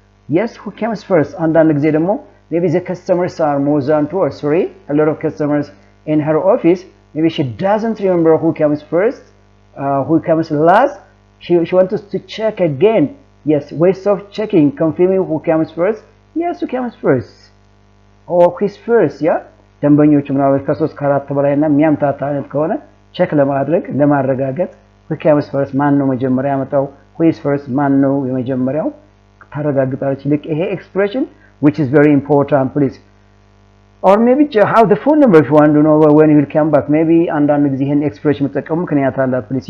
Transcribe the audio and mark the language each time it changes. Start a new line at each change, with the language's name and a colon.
English: yes, who comes first?
Amharic: አንዳንድ ጊዜ ደግሞ
English: maybe the customers are more than 2 or 3, a lot of customers in her office, maybe she doesn't remember who comes first, who comes last. She wants us to check again. Yes, ways of checking, confirming who comes first. Yes, who comes first? Or who's first? Yeah.
Amharic: ደንበኞቹ ምናልባት ከ3 ከ4 በላይና የሚያምታታ አይነት ከሆነ ቼክ ለማድረግ ለማረጋገጥ
English: who comes first
Amharic: ማን ነው መጀመሪያ ያመጣው?
English: who is first
Amharic: ማን ነው የመጀመሪያው? ታረጋግጣለች። ልክ ይሄ
English: expression which is very important, please. Or maybe have the phone number if you want to know when he will come back.
Amharic: Maybe አንዳንድ ጊዜ ይሄን expression መጠቀሙ ምክንያት አላት please.